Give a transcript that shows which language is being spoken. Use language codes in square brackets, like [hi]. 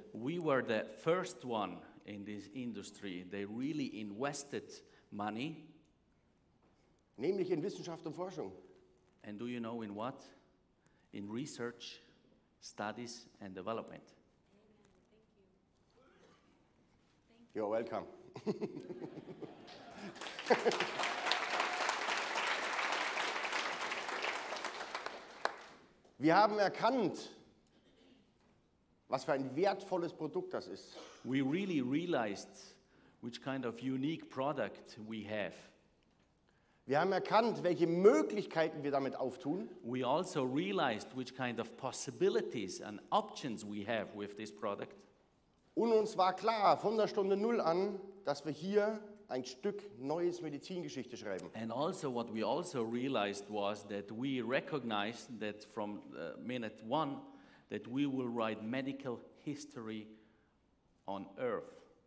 [en] we were the first one in this industry. They really invested money. [de] Nämlich in Wissenschaft und Forschung. [en] And do you know in what? In research, studies, and development. You're welcome. [de] Wir haben erkannt, was für ein wertvolles Produkt das ist. [en] We really realized which kind of unique product we have. [de] Wir haben erkannt, welche Möglichkeiten wir damit auftun. [en] We also realized which kind of possibilities and options we have with this product. [de] Und uns war klar, von der Stunde Null an, dass wir hier ein Stück neues Medizingeschichte schreiben. [en] And also what we also realized was that we recognized that from minute one that we will write medical history on earth.